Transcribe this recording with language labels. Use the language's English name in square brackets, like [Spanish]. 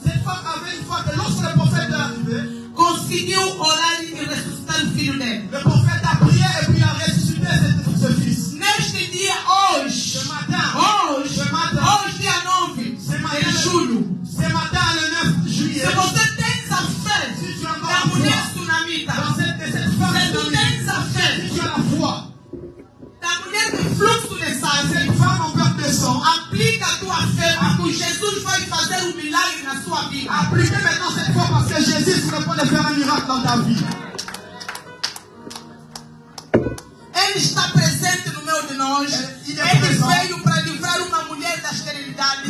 [French] cette femme avait une foi que lorsque le prophète est arrivé, [Portuguese] conseguiu orar e ressuscitar o filho dele. [French] le prophète a prié et puis il a ressuscité ce fils. [Portuguese] Neste dia, hoje, [French] Ce matin, [Portuguese] hoje, [French] ce matin, [Portuguese] hoje dia 9 de julho, [French] ce matin le 9 juillet, [Portuguese] se você tens a fé [French] si tu as [Portuguese] da [French] la [Portuguese] mulher [French] foi [Portuguese] sunamita, [French] dans cette femme, [Portuguese] se tu tens a fé [French] si tu as la foi, [Portuguese] da mulher do fluxo de sangue, [French] cette femme en perte de sang, [Portuguese] aplica a tua fé, porque Jesus vai fazer um milagre na sua vida. [French] appliquez maintenant cette foi parce que Jésus ne peut pas faire un miracle dans ta vie. [Portuguese] Ele está presente no meio de nós. Ele Ele veio para livrar uma mulher da esterilidade.